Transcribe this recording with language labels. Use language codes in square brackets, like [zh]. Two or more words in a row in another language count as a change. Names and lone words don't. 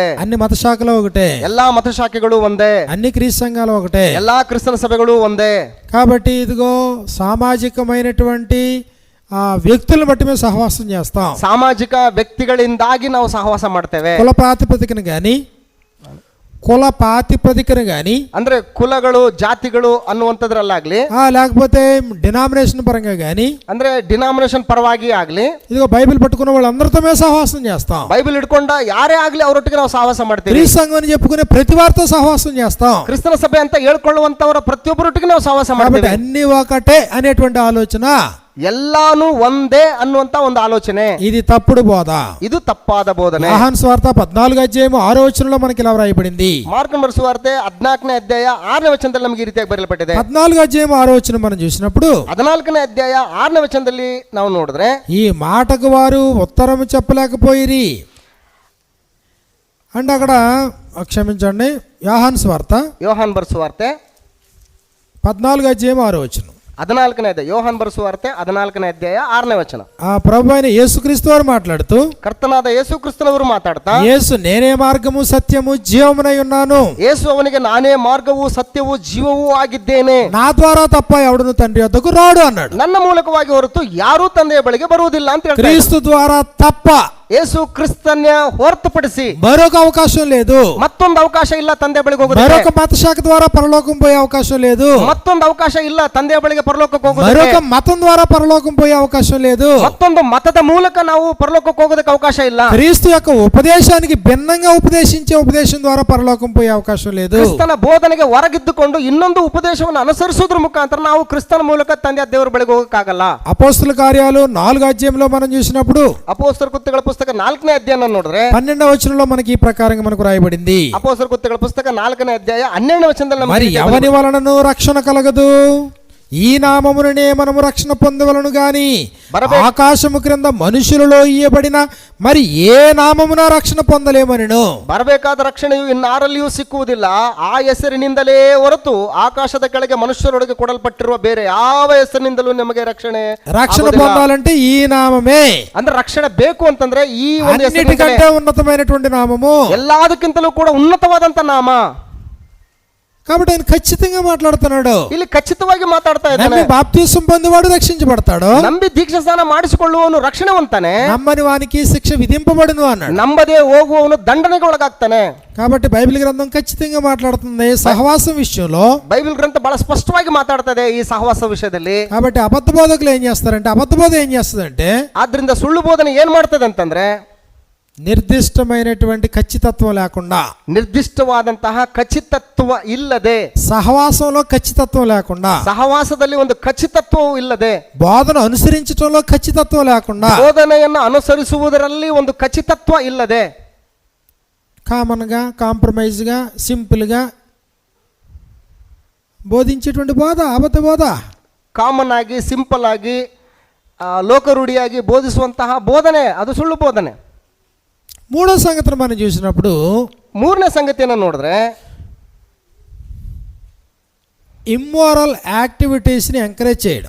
[te] అన్ని మత శాఖలు ఒకటే, [kn] ಎಲ್ಲಾ ಮತಶಾಖೆಗಳು ಒಂದೇ, [te] అన్ని క్రీస్తు సంఘాలు ఒకటే. [kn] ಎಲ್ಲಾ ಕ್ರಿಸ್ತನ ಸಭೆಗಳು ಒಂದೇ. [te] కాబట్టి ఇదిగో సామాజికమైనటువంటి వ్యక్తులను బట్టి మేము సహవాసం చేస్తాం. [kn] ಸಾಮಾಜಿಕ ವ್ಯಕ್ತಿಗಳಿಂದಾಗಿ ನಾವು ಸಹವಾಸ ಮಾಡ್ತೇವೆ. [te] కుల ప్రాతిపదికన గాని [kn] ಅಂದ್ರೆ ಕುಲಗಳು ಜಾತಿಗಳು ಅನ್ನುವಂಥದ್ರಲ್ಲಾಗ್ಲಿ, [te] లేకపోతే డినామినేషన్ పరంగా గాని, [kn] ಅಂದ್ರೆ ಡಿನಾಮಿನೇಷನ್ ಪರವಾಗಿ ಆಗ್ಲಿ, [te] ఇదిగో బైబిల్ పట్టుకున్న వాళ్ళందరితో మేము సహవాసం చేస్తాం. [kn] ಬೈಬಲ್ ಹಿಡ್ಕೊಂಡ ಯಾರೇ ಆಗ್ಲಿ ಅವರೊಟ್ಟಿಗೆ ನಾವು ಸಹವಾಸ ಮಾಡ್ತೀವಿ. [te] క్రీస్తు సంఘం అని చెప్పుకునే ప్రతి వారితో సహవాసం చేస్తాం. [kn] ಕ್ರಿಸ್ತನ ಸಭೆ ಅಂತ ಹೇಳ್ಕೊಳ್ಳುವಂತವರ ಪ್ರತಿಯೊಬ್ಬರೊಟ್ಟಿಗೆ ನಾವು ಸಹವಾಸ [te] కాబట్టి [kn] ಮಾಡ್ತೀವಿ. [te] అన్ని ఒకటే అనేటువంటి ఆలోచన, [kn] ಎಲ್ಲಾನು ಒಂದೇ ಅನ್ನುವಂತ ಒಂದು ಆಲೋಚನೆ, [te] ఇది తప్పుడు బోధ. [kn] ಇದು ತಪ್ಪಾದ ಬೋಧನೆ. [te] యోహాను సువార్త 14వ అధ్యాయం 6వ వచనంలో మనకి ఇలా వ్రాయబడింది. [kn] ಮಾರ್ಕನ ಬರೆಸುವಾರ್ತೆ 14ನೇ ಅಧ್ಯಾಯ 6ನೇ ವಚನದಲ್ಲಿ ನಮಗೆ ಈ ರೀತಿಯಾಗಿ ಬರೆಯಲ್ಪಟ್ಟಿದೆ. [te] 14వ అధ్యాయం 6వ వచనం మనం చూసినప్పుడు [kn] 14ನೇ ಅಧ್ಯಾಯ 6ನೇ ವಚನದಲ್ಲಿ ನಾವು ನೋಡಿದ್ರೆ, [te] ఈ మాటకు వారు ఉత్తరం చెప్పలేకపోయిరి అంటే అక్కడ క్షమించండి, యోహాను సువార్త [kn] ಯೋಹಾನ್ ಬರೆಸುವಾರ್ತೆ [te] 14వ అధ్యాయం 6వ వచనం. [kn] 14ನೇ ಅಧ್ಯಾಯ, ಯೋಹಾನ್ ಬರೆಸುವಾರ್ತೆ 14ನೇ ಅಧ್ಯಾಯ 6ನೇ ವಚನ. [te] ఆ ప్రభు అయిన యేసుక్రీస్తు వారు మాట్లాడుతూ, [kn] ಕರ್ತನಾದ ಯೇಸು ಕ್ರಿಸ್ತನವರು ಮಾತಾಡ್ತಾ, [te] యేసు నేనే మార్గము సత్యము జీవమునై ఉన్నాను, [kn] ಯೇಸು ಅವನಿಗೆ ನಾನೇ ಮಾರ್ಗವು ಸತ್ಯವೂ ಜೀವವೂ ಆಗಿದ್ದೇನೆ, [te] నా ద్వారా తప్ప ఎవడును తండ్రి వద్దకు రాడు అన్నాడు. [kn] ನನ್ನ ಮೂಲಕವಾಗಿ ಹೊರತು ಯಾರೂ ತಂದೆಯ ಬಳಿಗೆ ಬರುವುದಿಲ್ಲ ಅಂತ ಹೇಳ್ತಾರೆ. [te] క్రీస్తు ద్వారా తప్ప [kn] ಯೇಸು ಕ್ರಿಸ್ತನ ಹೊರತುಪಡಿಸಿ [te] మరొక అవకాశం లేదు. [kn] ಮತ್ತೊಂದು ಅವಕಾಶ ಇಲ್ಲ ತಂದೆ ಬಳಿಗೆ ಹೋಗೋದು. [te] మరొక మత శాఖ ద్వారా పరలోకం పోయే అవకాశం లేదు. [kn] ಮತ್ತೊಂದು ಅವಕಾಶ ಇಲ್ಲ ತಂದೆಯ ಬಳಿಗೆ ಪರಲೋಕಕ್ಕೆ ಹೋಗೋದು. [te] మరొక మతం ద్వారా పరలోకం పోయే అవకాశం లేదు. [kn] ಮತ್ತೊಂದು ಮತದ ಮೂಲಕ ನಾವು ಪರಲೋಕಕ್ಕೆ ಹೋಗೋದಕ್ಕೆ ಅವಕಾಶ ಇಲ್ಲ. [te] క్రీస్తు యొక్క ఉపదేశానికి భిన్నంగా ఉపదేశించే ఉపదేశం ద్వారా పరలోకం పోయే అవకాశం లేదు. [kn] ಕ್ರಿಸ್ತನ ಬೋಧನೆಗೆ ಹೊರಗಿದ್ದುಕೊಂಡು ಇನ್ನೊಂದು ಉಪದೇಶವನ್ನು ಅನುಸರಿಸುವುದರ ಮುಖಾಂತರ ನಾವು ಕ್ರಿಸ್ತನ ಮೂಲಕ ತಂದೆ ದೇವರ ಬಳಿಗೆ ಹೋಗಕ್ಕಾಗಲ್ಲ. [te] అపోస్తల కార్యాలు 4వ అధ్యాయంలో మనం చూసినప్పుడు [kn] ಅಪೊಸ್ತಲರ ಕೃತ್ಯಗಳ ಪುಸ್ತಕ 4ನೇ ಅಧ್ಯಾಯ ನೋಡಿದ್ರೆ [te] 12వ వచనంలో మనకి ఈ ప్రకారంగా మనకు రాయబడింది. [kn] ಅಪೊಸ್ತಲರ ಕೃತ್ಯಗಳ ಪುಸ್ತಕ 4ನೇ ಅಧ್ಯಾಯ 12ನೇ ವಚನದಲ್ಲಿ [te] మరి ఎవని వలనను రక్షణ కలగదు, ఈ నామముననే మనము రక్షణ పొందవలను గాని బరబే- ఆకాశము క్రింద మనుషులలో ఇయ్యబడిన మరి ఏ నామమున రక్షణ పొందలేమనిను. [kn] ಬರಬೇಕಾದ ರಕ್ಷಣೆಯು ಇನ್ನಾರಲ್ಲಿಯೂ ಸಿಕ್ಕುವುದಿಲ್ಲ, ಆ ಹೆಸರಿನಿಂದಲೇ ಹೊರತು ಆಕಾಶದ ಕೆಳಗೆ ಮನುಷ್ಯರೊಳಗೆ ಕೊಡಲ್ಪಟ್ಟಿರುವ ಬೇರೆ ಯಾವ ಹೆಸರಿನಿಂದಲೂ ನಿಮಗೆ ರಕ್ಷಣೆ [te] రక్షణ [kn] ಆಗೋದಿಲ್ಲ. [te] పొందాలంటే ఈ నామమే [kn] ಅಂದ್ರೆ ರಕ್ಷಣೆ ಬೇಕು ಅಂತಂದ್ರೆ ಈ ಒಂದು ಹೆಸರಿನಿಂದಲೇ. [te] అన్నిటికంటే ఉన్నతమైనటువంటి నామము. [kn] ಎಲ್ಲದಕ್ಕಿಂತಲೂ ಕೂಡ ಉನ್ನತವಾದಂತ ನಾಮ. [te] కాబట్టి ఆయన ఖచ్చితంగా మాట్లాడుతున్నాడు. [kn] ಇಲ್ಲಿ ಖಚಿತವಾಗಿ ಮಾತಾಡ್ತಾ ಇದ್ದಾನೆ. [te] నమ్మి బాప్తిసం పొందేవాడు రక్షించబడతాడు, [kn] ನಂಬಿ ದೀಕ್ಷಾ ಸ್ನಾನ ಮಾಡಿಸಿಕೊಳ್ಳುವವನು ರಕ್ಷಣೆವಂತಾನೆ, [te] నమ్మని వానికి శిక్ష విధింపబడును అన్నాడు. [kn] ನಂಬದೇ ಹೋಗುವವನು ದಂಡನೆಗೆ ಒಳಗಾಗ್ತಾನೆ. [te] కాబట్టి బైబిల్ గ్రంథం ఖచ్చితంగా మాట్లాడుతుంది సహవాసం విషయంలో. [kn] ಬೈಬಲ್ ಗ್ರಂಥ ಬಹಳ ಸ್ಪಷ್ಟವಾಗಿ ಮಾತಾಡ್ತದೆ ಈ ಸಹವಾಸ ವಿಷಯದಲ್ಲಿ. [te] కాబట్టి అబద్ధ బోధకులు ఏం చేస్తారంటే, అబద్ధ బోధ ఏం చేస్తుందంటే [kn] ಆದ್ರಿಂದ ಸುಳ್ಳು ಬೋಧನೆ ಏನ್ ಮಾಡ್ತದೆ ಅಂತಂದ್ರೆ [te] నిర్దిష్టమైనటువంటి ఖచ్చితత్వం లేకుండా, [kn] ನಿರ್ದಿಷ್ಟವಾದಂತಹ ಖಚಿತತ್ವ ಇಲ್ಲದೆ, [te] సహవాసంలో ఖచ్చితత్వం లేకుండా, [kn] ಸಹವಾಸದಲ್ಲಿ ಒಂದು ಖಚಿತತ್ವವು ಇಲ್ಲದೆ, [te] బోధన అనుసరించడంలో ఖచ్చితత్వం లేకుండా, [kn] ಬೋಧನೆಯನ್ನು ಅನುಸರಿಸುವುದರಲ್ಲಿ ಒಂದು ಖಚಿತತ್ವ ಇಲ್ಲದೆ, [te] కామన్గా కాంప్రమైజ్గా సింపుల్గా బోధించేటువంటి బోధ అబద్ధ బోధ. [kn] ಕಾಮನ್ ಆಗಿ ಸಿಂಪಲ್ ಆಗಿ ಲೋಕರೂಢಿಯಾಗಿ ಬೋಧಿಸುವಂತಹ ಬೋಧನೆ ಅದು ಸುಳ್ಳು ಬೋಧನೆ. [te] మూడో సంగతిని మనం చూసినప్పుడు [kn] ಮೂರನೇ ಸಂಗತಿಯನ್ನು ನೋಡಿದ್ರೆ [en] immoral activitiesని encourage [te] చేయడం,